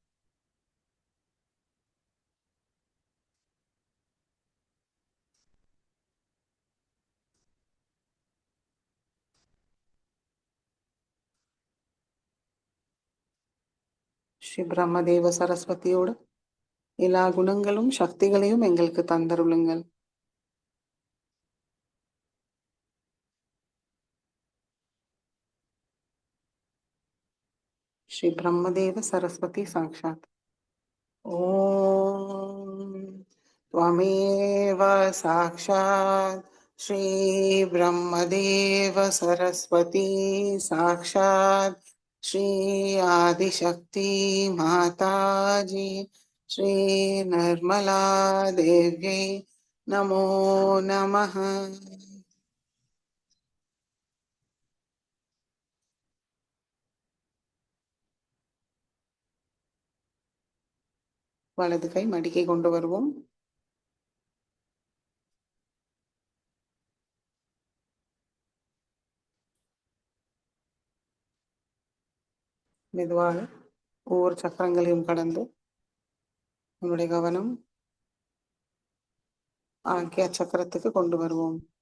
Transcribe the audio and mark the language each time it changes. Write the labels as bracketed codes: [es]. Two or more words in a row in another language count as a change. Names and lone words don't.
[ta] ஸ்ரீ பிரம்மதேவ சரஸ்வதியோட எல்லா குணங்களும் சக்திகளையும் எங்களுக்கு தந்தருளுங்கள். [sa] श्री ब्रह्मदेव सरस्वती साक्षात ओम त्वमेव साक्षात् श्रीब्रह्मदेव सरस्वती साक्षात् श्री आदिशक्ति माताजी श्री निर्मला देव्यै नमो नमः. [ta] வலது கை மடிக்கை கொண்டு வருவோம். மெதுவாக ஒவ்வொரு சக்கரங்களையும் கடந்து நம்முடைய கவனம் ஆக்கிய சக்கரத்துக்கு கொண்டு வருவோம்.